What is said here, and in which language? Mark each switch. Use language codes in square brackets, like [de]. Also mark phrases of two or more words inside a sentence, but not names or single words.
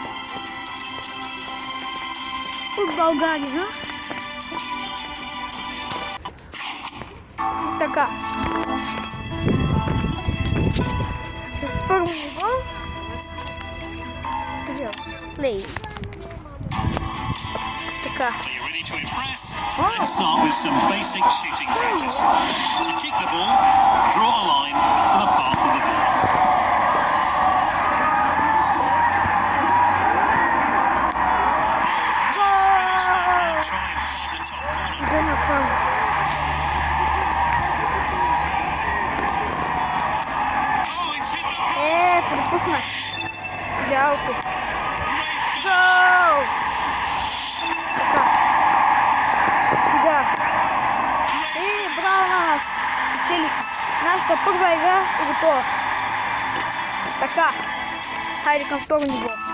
[bg] От България. Така. Първо ниво. Плей. Така. [en] Let's start with some basic shooting practice. To kick the ball, draw a line for the path of the ball. Try and find the top corner. Oh, it's hit the [bg] Пропуснах. Жалко. Гоу! Така. Сега. Браво на нас. Печелихме. Нашата първа игра е готова. Така. Хайде към второ ниво.